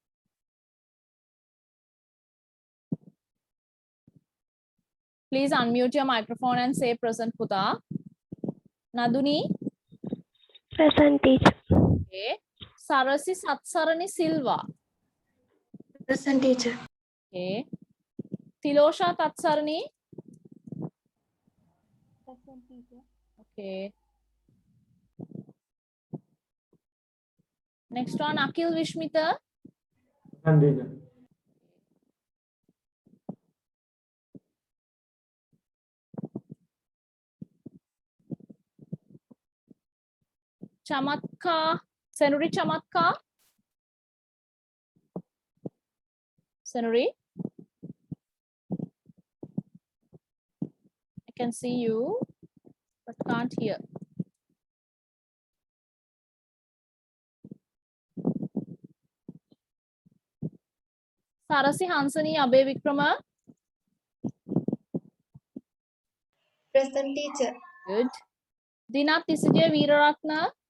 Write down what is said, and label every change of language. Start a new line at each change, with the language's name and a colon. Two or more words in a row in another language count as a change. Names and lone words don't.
English: Please unmute your microphone and say present, Puta. Naduni. Present, teacher. Okay. Sarasi Satsarani Silva. Present, teacher. Okay. Tilosha Tatsarani. Present, teacher. Okay. Next one, Akil Vishmita. Present, teacher. Chamatka. Senuri Chamatka. Senuri. I can see you, but can't hear. Sarasi Hansani Abe Vikrama. Present, teacher. Good. Dinath Tisijay Veeraratna.